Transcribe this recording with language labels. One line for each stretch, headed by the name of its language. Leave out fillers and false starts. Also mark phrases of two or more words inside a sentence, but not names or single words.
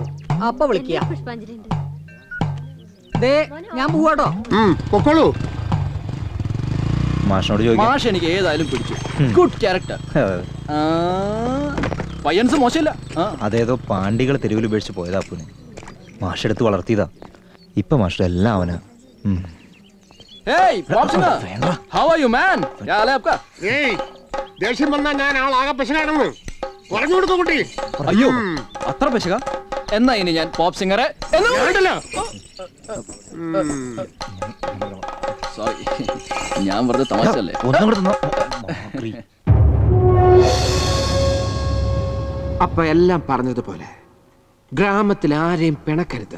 Malayalam: അപ്പൊ വിളിക്കുക. ദേ ഞാൻ പോവാട്ടോ. പൊക്കോളൂ. മാഷിനോട് ചോദിക്കാം. മാഷ് എനിക്ക് ഏതായാലും പിടിച്ചു.
English: good character.
Malayalam: പയ്യൻസ് മോശമില്ല. അതേതോ പാണ്ടികൾ തെരുവിൽ ഉപേക്ഷിച്ച് പോയതാ പൂനെ. മാഷെടുത്ത് വളർത്തിയതാ. ഇപ്പൊ മാഷ് എല്ലാം അവനാ.
English: Hey, Bob Singer. How are you, man?
Hindi: क्या हाल है आपका?
Malayalam: ദേഷ്യം വന്നാൽ ഞാൻ ആളാകെ പെശകാണെന്ന് പറഞ്ഞു കൊടുത്തു കുട്ടി. അയ്യോ, അത്ര പെശക? എന്നാ ഇനി ഞാൻ പോപ്പ് സിംഗറെ സോറി, ഞാൻ വെറുതെ തമാശല്ലേ. അപ്പൊ എല്ലാം പറഞ്ഞതുപോലെ ഗ്രാമത്തിൽ ആരെയും പിണക്കരുത്.